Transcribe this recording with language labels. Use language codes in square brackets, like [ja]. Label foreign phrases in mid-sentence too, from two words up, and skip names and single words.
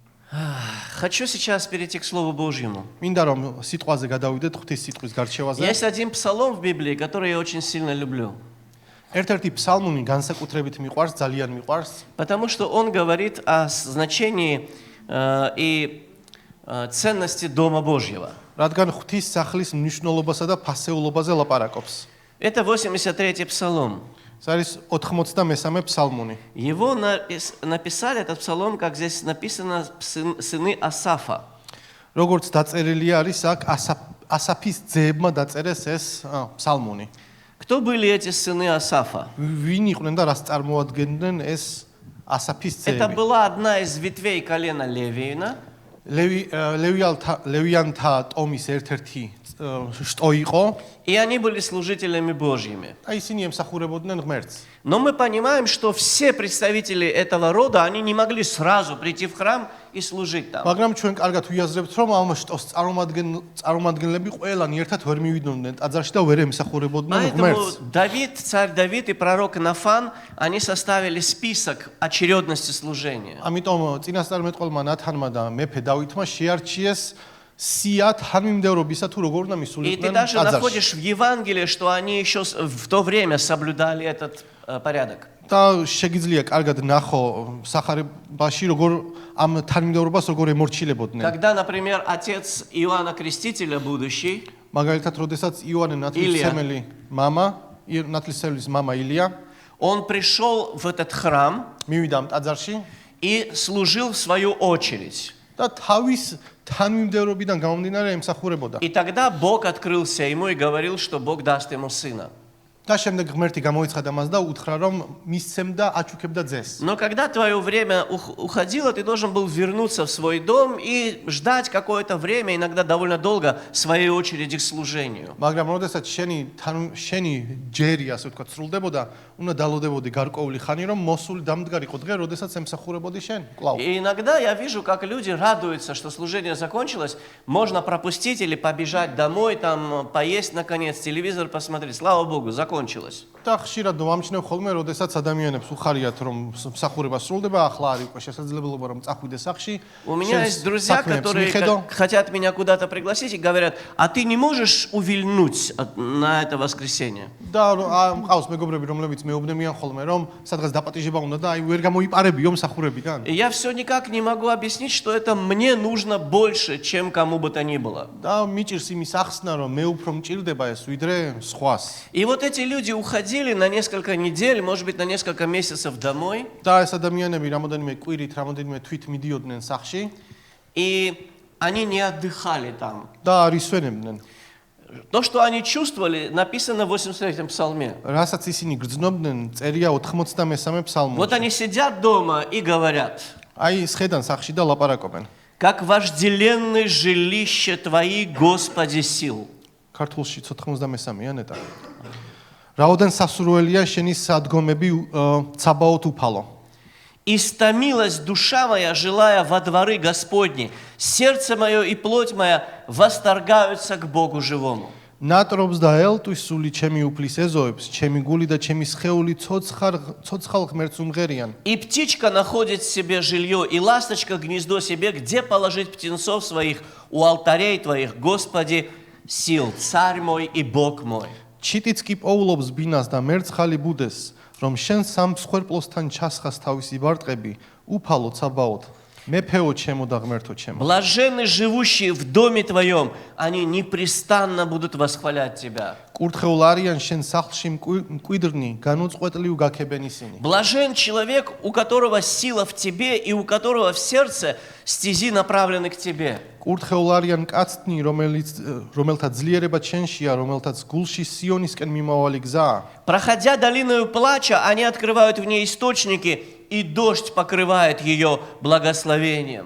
[ru] Хочу сейчас перейти к Слову Божьему. [ka] მინდა რომ სიტყვაზე გადავიდეთ ღვთის სიტყვის გარჩევაზე. [ru] Есть один псалом в Библии, который я очень сильно люблю. [ka] ერთ-ერთი ფსალმუნი განსაკუთრებით მიყვარს, ძალიან მიყვარს, [ru] Потому что он говорит о значении и ценности Дома Божьего. [ka] რადგან ღვთის სახლის მნიშვნელობასა და ფასეულობაზე ლაპარაკობს. [ru] Это 83-й псалом. [ka] ეს არის 83-მე ფსალმუნი. [ru] Его написали, этот псалом, как здесь написано, сыны Асафа. [ka] როგორც დაწერილი არის აქ ასაფის ძეებმა დაწერეს ეს ფსალმუნი. [ru] Кто были эти сыны Асафа? [ka] ვინ იყვნენ და რას წარმოადგენდნენ ეს ასაფის [ru] Это [ka] ძეები? [ru] была одна из ветвей колена Левиина. [ka] ლევიანთა ტომის ერთ-ერთი შტო იყო. [ru] И они были служителями Божьими. [ka] და ისინი ემსახურებოდნენ ღმერთს. [ru] Но мы понимаем, что все представители этого рода, они не могли сразу прийти в храм и служить там. [ka] მაგრამ ჩვენ კარგად ვიაზრებთ, რომ ამ შტოს წარმომადგენლები ყველანი ერთად ვერ მივიდნენ ტაძარში და ვერ ემსახურებოდნენ ღმერთს. [ru] Поэтому Давид, царь Давид и пророк Нафан, они составили список очередности служения. [ka] ამიტომ წინასწარმეტყველმა ნათანმა და მეფე დავითმა შეარჩიეს სია თანმიმდევრობისა თუ როგორ უნდა [ru] И ты [ka] მისულიყვნენ [ru] даже [ka] ტაძარში. [ru] находишь в Евангелии, что они еще в то время соблюдали этот порядок. [ka] და შეგიძლია კარგად ნახო სახარებაში როგორ ამ თანმიმდევრობას როგორ ემორჩილებოდნენ. [ru] Когда, например, отец Иоанна Крестителя будущий, [ka] მაგალითად, როდესაც იოანე ნათლისმცემელი ნათლისმცემლის მამა ილია [ru] он пришел в этот храм [ka] მივიდა ამ ტაძარში [ru] и служил в свою очередь. [ka] და თავის თანმიმდევრობიდან გამომდინარე ემსახურებოდა. [ru] И тогда Бог открылся ему и говорил, что Бог даст ему сына. [ka] და შემდეგ ღმერთი გამოიცხადა მას და უთხრა რომ მისცემდა აჩუქებდა ძეს. [ru] Но когда твое время уходило, ты должен был вернуться в свой дом и ждать какое-то время, иногда довольно долго, своей очереди к служению. [ka] მაგრამ როდესაც შენი ჯერი ასე ვთქვათ სრულდებოდა, უნდა დალოდებოდი გარკვეული ხანი რომ მოსული დამდგარიყო დღე, როდესაც ემსახურებოდი შენ. კлау. [ru] И иногда я вижу, как люди радуются, что служение закончилось, можно пропустить или побежать домой, там поесть наконец, телевизор посмотреть. Слава Богу, закончилось. [ka] და ხშირად ვამჩნევ ხოლმე, როდესაც ადამიანებს უხარიათ რომ მსახურება სრულდება, ახლა არის უკვე შესაძლებლობა რომ წახვიდე სახლში. [ru] У меня есть друзья, которые хотят меня куда-то пригласить и говорят: "А ты не можешь увильнуть на это воскресенье?" [ka] და მყავს მეგობრები, რომლებიც მეუბნებიან ხოლმე რომ სადღაც დაპატიჟება უნდა და აი ვერ გამოიპარებიო მსახურებიდან. [ru] И я все никак не могу объяснить, что это мне нужно больше, чем кому бы то ни было. [ka] და მიჭირს იმის ახსნა რომ მე უფრო მჭირდება ეს ვიდრე სხვას. [ru] И вот эти люди уходили на несколько недель, может быть, на несколько месяцев домой. [ka] და ეს ადამიანები რამოდენიმე კვირით, რამოდენიმე თვით მიდიოდნენ სახლში [ru] И они не отдыхали там. [ka] და არ ისვენებდნენ. [ru] То, что они чувствовали, написано в 83-м псалме. [ka] რასაც ისინი გრძნობდნენ, წერია 83-მე ფსალმში. [ru] Вот они сидят дома и говорят: [ka] აი სხედან სახლში და ლაპარაკობენ. [ru] "Как вожделенное жилище Твои, Господи, сил". [ka] ქართულში 93-ია ნეტა. რაოდენ სასურველია შენი სადგომები ცაბაოთ უფალო. [ru] Истомилась душа моя, желая во дворы Господни. Сердце мое и плоть моя восторгаются к Богу живому. [ka] ნატრობს და ელტვის სული ჩემი უფლის ეზოებს, ჩემი გული და ჩემი სხეული ცოცხალ ღმერთს უმღერიან. [ru] И птичка находит себе жилье, и ласточка гнездо себе, где положить птенцов своих у алтарей Твоих, Господи, сил, Царь мой и Бог мой. [ka] ჩიტიც კი პოულობს ბინას და მერცხალი ბუდეს, რომ შენ სამ მსხვერპლოსთან ჩასხას თავისი ბარტყები, უფალო ცაბაოთ, მეფეო ჩემო და ღმერთო ჩემო. [ru] Блаженны живущие в доме Твоем, они непрестанно будут восхвалять Тебя. [ka] კურთხეულ არიან შენ სახლში მკვიდრნი, განუწყვეტლივ გაქებენ ისინი. [ru] Блажен человек, у которого сила в Тебе и у которого в сердце стези направлены к Тебе. [ka] კურთხეულ არიან კაცნი, რომელთა ძლიერება ჩენშია, რომელთაც გულში სიონისკენ მიმავალი გზაა. [ru] Проходя долиною плача, они открывают в ней источники, и дождь покрывает ее благословением.